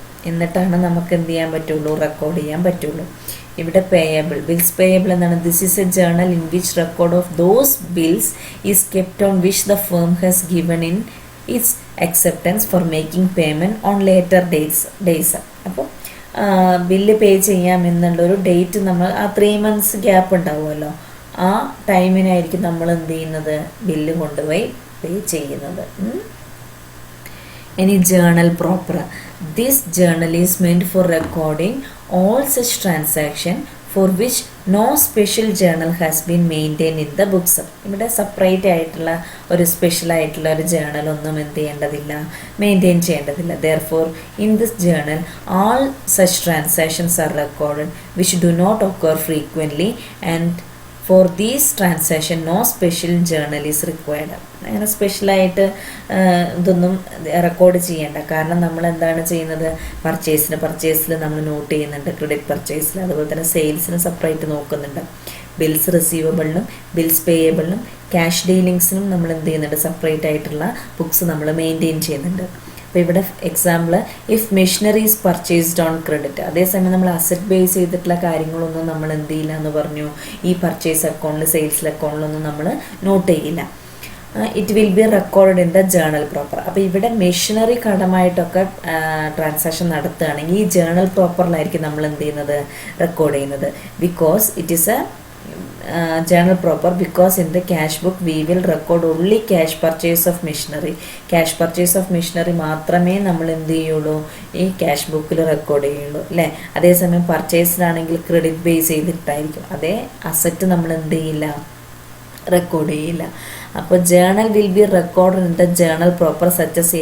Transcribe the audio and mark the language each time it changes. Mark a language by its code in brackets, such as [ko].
[ml] എന്നിട്ടാണ് നമുക്ക് എന്ത് ചെയ്യാൻ പറ്റുള്ളൂ, റെക്കോർഡ് ചെയ്യാൻ പറ്റുള്ളൂ. [en] ഇവിടെ payable, bills payable എന്താണ്, this is a journal in which record of those bills is kept on which the firm has given in its acceptance for making payment on later days. [ml] അപ്പോൾ bill pay ചെയ്യാമെന്നുള്ളൊരു date നമ്മൾ ആ 3 months gap ഉണ്ടാവുമല്ലോ, ആ ടൈമിനായിരിക്കും നമ്മൾ എന്ത് ചെയ്യുന്നത്, bill കൊണ്ടുപോയി പേ ചെയ്യുന്നത്. ഇനി journal proper. [en] This journal is meant for recording all such transaction for which no special journal has been maintained in the books. [ml] ഇവിടെ സെപ്പറേറ്റ് ആയിട്ടുള്ള ഒരു സ്പെഷ്യൽ ആയിട്ടുള്ള ഒരു ജേണൽ ഒന്നും എന്ത് ചെയ്യേണ്ടതില്ല, മെയിൻറ്റെയിൻ ചെയ്യേണ്ടതില്ല. [en] therefore in this journal all such transactions are recorded which do not occur frequently and for these transaction no special journal is required. [ml] അങ്ങനെ സ്പെഷ്യലായിട്ട് ഇതൊന്നും റെക്കോർഡ് ചെയ്യേണ്ട. കാരണം നമ്മൾ എന്താണ് ചെയ്യുന്നത്, പർച്ചേസിൽ നമ്മൾ നോട്ട് ചെയ്യുന്നുണ്ട്, ക്രെഡിറ്റ് പർച്ചേസിൽ, അതുപോലെ തന്നെ സെയിൽസിന് സെപ്പറേറ്റ് നോക്കുന്നുണ്ട്, ബിൽസ് റിസീവബിളിനും ബിൽസ് പേയബിളിനും ക്യാഷ് ഡീലിങ്സിനും നമ്മൾ എന്ത് ചെയ്യുന്നുണ്ട്, സെപ്പറേറ്റ് ആയിട്ടുള്ള ബുക്സ് നമ്മൾ മെയിൻറ്റെയിൻ ചെയ്യുന്നുണ്ട്. [en] അപ്പോൾ ഇവിടെ example if machinery is purchased on credit. [ml] അതേസമയം നമ്മൾ അസറ്റ് ബേസ് ചെയ്തിട്ടുള്ള കാര്യങ്ങളൊന്നും നമ്മൾ എന്ത് ചെയ്യില്ല എന്ന് പറഞ്ഞു, ഈ പർച്ചേസ് അക്കൗണ്ടിൽ സെയിൽസ് അക്കൗണ്ടിലൊന്നും നമ്മൾ നോട്ട് ചെയ്യില്ല. [en] It will be record in the journal proper. [ml] അപ്പോൾ ഇവിടെ മെഷീനറി കടമായിട്ടൊക്കെ ട്രാൻസാക്ഷൻ നടത്തുകയാണെങ്കിൽ ഈ ജേണൽ പ്രോപ്പറിലായിരിക്കും നമ്മൾ എന്ത് ചെയ്യുന്നത്, റെക്കോർഡ് ചെയ്യുന്നത്. [en] Because it is a journal proper, because in the cash book we will record only cash purchase of machinery. Cash purchase of machinery [ml] മാത്രമേ നമ്മൾ എന്ത് ചെയ്യുള്ളൂ, ഈ ക്യാഷ് ബുക്കിൽ റെക്കോർഡ് ചെയ്യുള്ളൂ അല്ലേ. അതേസമയം പർച്ചേസിലാണെങ്കിൽ ക്രെഡിറ്റ് ബേസ് ചെയ്തിട്ടായിരിക്കും, അതേ അസറ്റ് നമ്മൾ എന്ത് ചെയ്യില്ല, റെക്കോർഡ് ചെയ്യില്ല. [en] അപ്പോൾ journal will be record in the journal proper such as.